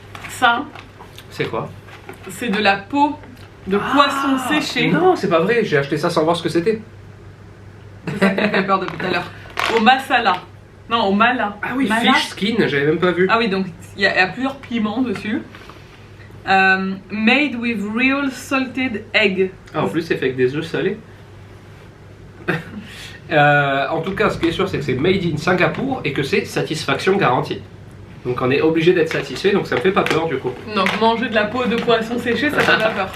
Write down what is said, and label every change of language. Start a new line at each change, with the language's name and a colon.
French: Ça, c'est quoi? c'est de la peau de poisson séché. Non, c'est pas vrai, j'ai acheté ça sans voir ce que c'était. C'est ça qui me fait peur depuis tout à l'heure. Au masala. Non, au mala. Ah oui, Mala.
English: fish skin,
French: j'avais même pas vu. Ah oui, donc il y a plusieurs piments dessus.
English: Made with real salted egg.
French: Ah, en plus, c'est fait avec des œufs salés. En tout cas, ce qui est sûr, c'est que c'est made in Singapour et que c'est satisfaction garantie. Donc on est obligé d'être satisfait, donc ça me fait pas peur du coup. Donc manger de la peau de poisson séché, ça fait pas peur.